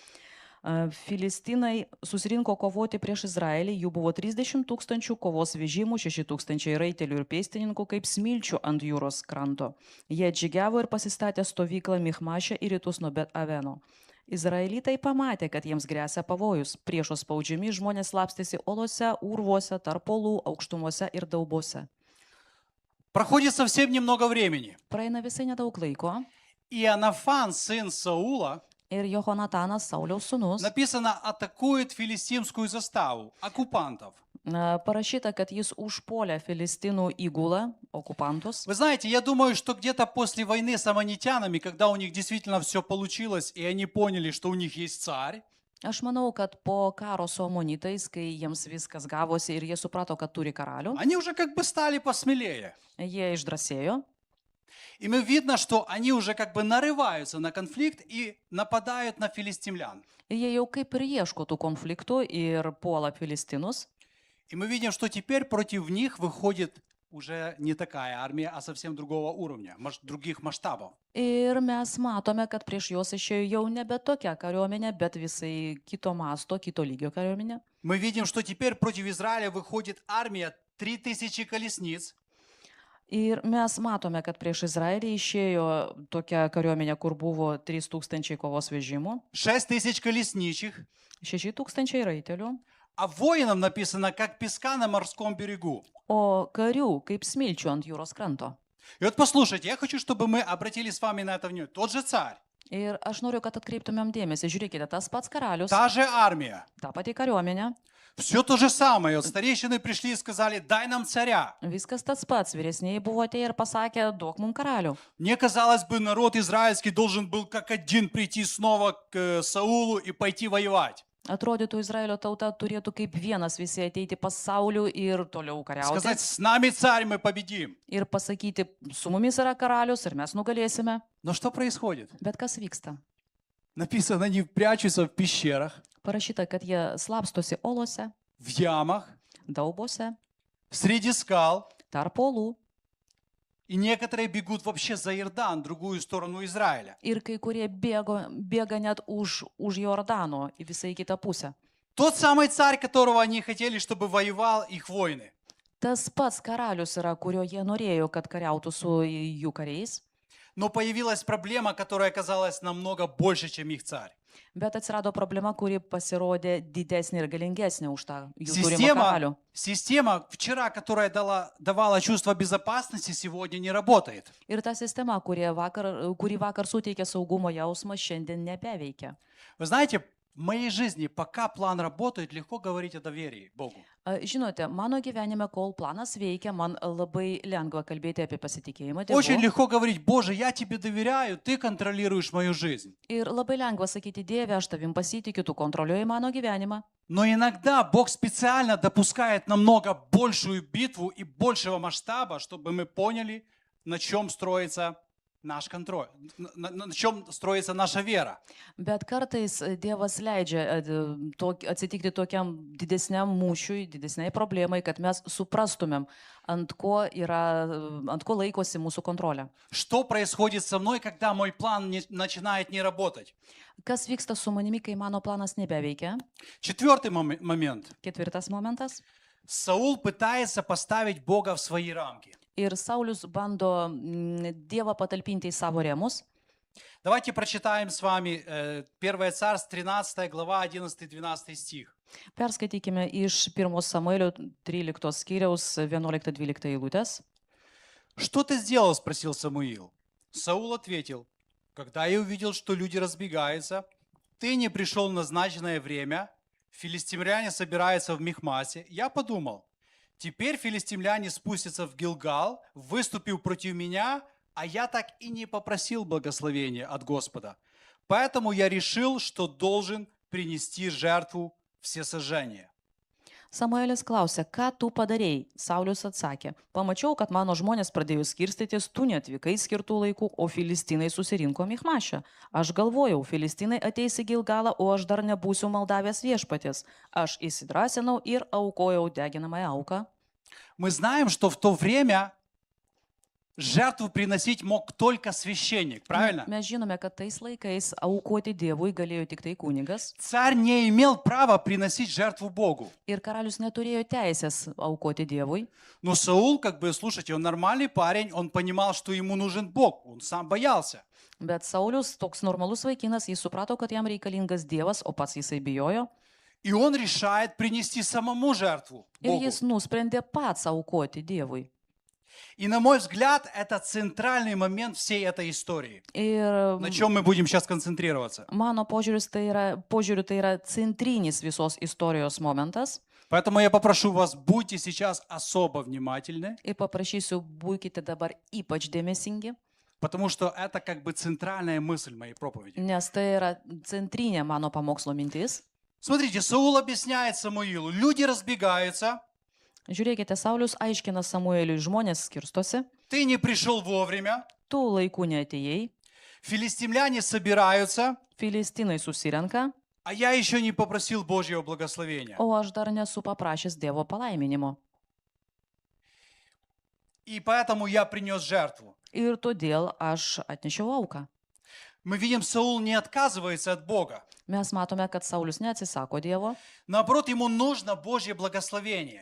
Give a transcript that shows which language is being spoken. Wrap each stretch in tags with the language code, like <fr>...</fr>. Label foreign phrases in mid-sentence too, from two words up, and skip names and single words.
<lt>Filistinai susirinko kovoti prieš Izraelį, jų buvo 30 000 kovos vežimų, 6 000 raitelių ir pėstininkų kaip smilčių ant jūros kranto. Jie atžygiavo ir pasistatė stovyklą Michmaše į rytus nuo Bet Aveno. Izraelitai pamatė, kad jiems grėsia pavojus. Priešo spaudžiami žmonės slapstėsi olose, urvuose, tarp olų, aukštumuose ir daubose.</lt> <ru>Проходит совсем немного времени.</ru> <lt>Praeina visai nedaug laiko</lt> <ru>И Иоаннафан, сын Саула,</ru> <lt>ir Jehonatanas, Sauliaus sūnus,</lt> <ru>написано, атакует филистимскую заставу, оккупантов.</ru> <lt>parašyta, kad jis užpuolė Filistinų įgulą, okupantus.</lt> <ru>Вы знаете, я думаю, что где-то после войны с аммонитянами, когда у них действительно все получилось, и они поняли, что у них есть царь,</ru> <lt>Aš manau, kad po karo su amonitais, kai jiems viskas gavosi ir jie suprato, kad turi karalių,</lt> <ru>они уже как бы стали посмелее.</ru> <lt>jie išdrasėjo.</lt> <ru>И мы видно, что они уже как бы нарываются на конфликт и нападают на филистимлян.</ru> <lt>Jie jau kaip ir ieško tų konfliktų ir puola Filistinus.</lt> <ru>И мы видим, что теперь против них выходит уже не такая армия, а совсем другого уровня, других масштабов.</ru> <lt>Ir mes matome, kad prieš juos išėjo jau nebe tokia kariuomenė, bet visai kito masto, kito lygio kariuomenė.</lt> <ru>Мы видим, что теперь против Израиля выходит армия 3000 колесниц,</ru> <lt>Ir mes matome, kad prieš Izraelį išėjo tokia kariuomenė, kur buvo 3000 kovos vežimų,</lt> <ru>6000 колесничьих,</ru> <lt>6000 raitelių,</lt> <ru>а воинам написано, как песка на морском берегу.</ru> <lt>o karių kaip smilčių ant jūros kranto.</lt> <ru>И вот послушайте, я хочу, чтобы мы обратили с вами на это внимание. Тот же царь,</ru> <lt>Ir aš noriu, kad atkreiptumėm dėmesį. Žiūrėkite, tas pats karalius,</lt> <ru>та же армия,</ru> <lt>ta pati kariuomenė,</lt> <ru>все то же самое. Вот старейшины пришли и сказали, дай нам царя.</ru> <lt>viskas tas pats. Vyresniai buvo atėję ir pasakė, duok mums karalių.</lt> <ru>Мне казалось бы, народ израильский должен был как один прийти снова к Саулу и пойти воевать.</ru> <lt>Atrodytų, Izraelio tauta turėtų kaip vienas visi ateiti pas Saulių ir toliau kariauti.</lt> <ru>Сказать, с нами царь, мы победим.</ru> <lt>Ir pasakyti, su mumis yra karalius ir mes nugalėsime.</lt> <ru>Но что происходит?</ru> <lt>Bet kas vyksta?</lt> <ru>Написано, они прячутся в пещерах,</ru> <lt>Parašyta, kad jie slapstosi olose,</lt> <ru>в ямах,</ru> <lt>daubose,</lt> <ru>среди скал.</ru> <lt>tarp olų.</lt> <ru>И некоторые бегут вообще за Иордан, другую сторону Израиля.</ru> <lt>Ir kai kurie bėga net už Jordano į visą į kitą pusę.</lt> <ru>Тот самый царь, которого они хотели, чтобы воевал их воины.</ru> <lt>Tas pats karalius yra, kurio jie norėjo, kad kariautų su jų kariais.</lt> <ru>Но появилась проблема, которая оказалась намного больше, чем их царь.</ru> <lt>Bet atsirado problema, kuri pasirodė didesnė ir galingesnė už tą jų turimą karalių.</lt> <ru>Система вчера, которая давала чувство безопасности, сегодня не работает.</ru> <lt>Ir ta sistema, kuri vakar suteikė saugumo jausmą, šiandien nebeveikia.</lt> <ru>Вы знаете, в моей жизни, пока план работает, легко говорить о доверии Богу.</ru> <lt>Žinote, mano gyvenime, kol planas veikia, man labai lengva kalbėti apie pasitikėjimą</lt> <ru>Очень</ru> <lt>Dievu.</lt> <ru>легко говорить, Боже, я тебе доверяю, ты контролируешь мою жизнь.</ru> <lt>Ir labai lengva sakyti, Dieve, aš tavim pasitikiu, tu kontroliuoji mano gyvenimą.</lt> <ru>Но иногда Бог специально допускает намного большую битву и большего масштаба, чтобы мы поняли, на чем строится наш контроль, на чем строится наша вера.</ru> <lt>Bet kartais Dievas leidžia atsitikti tokiam didesniam mūšiui, didesniai problemai, kad mes suprastumėm, ant ko laikosi mūsų kontrolė.</lt> <ru>Что происходит со мной, когда мой план начинает не работать?</ru> <lt>Kas vyksta su manimi, kai mano planas nebeveikia?</lt> <ru>Четвертый момент.</ru> <lt>Ketvirtas momentas.</lt> <ru>Саул пытается поставить Бога в свои рамки.</ru> <lt>Ir Saulius bando Dievą patalpinti į savo rėmus.</lt> <ru>Давайте прочитаем с вами 1 Царств, 13 глава, 11-12 стих.</ru> <lt>Perskaitykime iš 1 Samuelio 13 skyriaus 11-12 eilutės.</lt> <ru>«Что ты сделал?» – спросил Самуил. Саул ответил: «Когда я увидел, что люди разбегаются, ты не пришел в назначенное время, филистимляне собираются в Михмасе, я подумал, теперь филистимляне спустятся в Гилгал, выступив против меня, а я так и не попросил благословения от Господа. Поэтому я решил, что должен принести жертву всесожжения».</ru> <lt>Samuelis klausė, ką tu padarėjai? Saulius atsakė, pamačiau, kad mano žmonės pradėjo skirstytis, tu neatvykai skirtų laikų, o filistinai susirinko Michmašę. Aš galvojau, filistinai ateis į Gilgalą, o aš dar nebūsiu maldavęs viešpaties. Aš įsidrasinau ir aukojau deginamąją auką.</lt> <ru>Мы знаем, что в то время жертву приносить мог только священник, правильно?</ru> <lt>Mes žinome, kad tais laikais aukoti Dievui galėjo tik tai kunigas</lt> <ru>Царь не имел права приносить жертву Богу.</ru> <lt>ir karalius neturėjo teisės aukoti Dievui.</lt> <ru>Но Саул, слушайте, он нормальный парень, он понимал, что ему нужен Бог, он сам боялся.</ru> <lt>Bet Saulius, toks normalus vaikinas, jis suprato, kad jam reikalingas Dievas, o pats jisai bijojo.</lt> <ru>И он решает принести самому жертву</ru> <lt>Ir</lt> <ru>Богу.</ru> <lt>jis nusprendė pats aukoti Dievui.</lt> <ru>И на мой взгляд, это центральный момент всей этой истории.</ru> <lt>Ir</lt> <ru>На чем мы будем сейчас концентрироваться.</ru> <lt>mano požiūriu tai yra centrinis visos istorijos momentas.</lt> <ru>Поэтому я попрошу вас, будьте сейчас особо внимательны,</ru> <lt>Ir paprašysiu, būkite dabar ypač dėmesingi,</lt> <ru>потому что это центральная мысль моей проповеди.</ru> <lt>nes tai yra centrinė mano pamokslo mintis.</lt> <ru>Смотрите, Саул объясняет Самуилу, люди разбегаются,</ru> <lt>Žiūrėkite, Saulius aiškina Samueliui, žmonės skirstosi,</lt> <ru>ты не пришел вовремя,</ru> <lt>tu laiku neatėjai,</lt> <ru>филистимляне собираются,</ru> <lt>filistinai susirenka,</lt> <ru>а я еще не попросил Божьего благословения.</ru> <lt>o aš dar nesu paprašęs Dievo palaiminimo.</lt> <ru>И поэтому я принес жертву.</ru> <lt>Ir todėl aš atnešiau auką.</lt> <ru>Мы видим, Саул не отказывается от Бога.</ru> <lt>Mes matome, kad Saulius neatsisako Dievo,</lt> <ru>Наоборот, ему нужно Божье благословение.</ru>